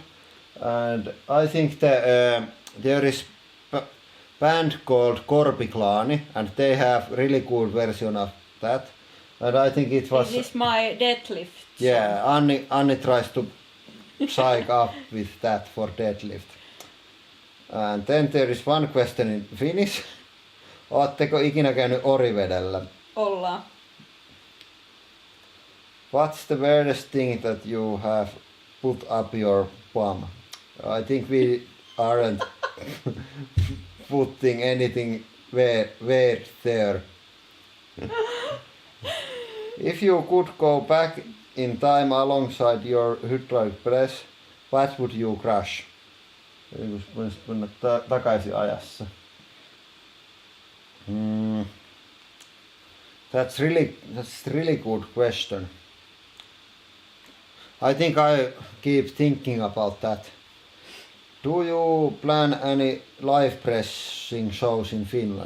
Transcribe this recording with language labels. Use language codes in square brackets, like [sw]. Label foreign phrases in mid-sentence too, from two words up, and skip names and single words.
[en] And I think there is band called Korpiklaani, and they have really good version of that. And I think it was. This is my deadlift. Yeah, Anni tries to psych up with that for deadlift. And then there is one question in Finnish. [fi] Ootteko ikinä käynyt Orivedellä? Ollaan. [en] What's the weirdest thing that you have put up your bum? I think we aren't putting anything weird there. If you could go back in time alongside your hydraulic press, what would you crush? [fi] Voisit mennä takaisin ajassa. [en] That's really good question. I think I keep thinking about that. Do you plan any live pressing shows in Finland?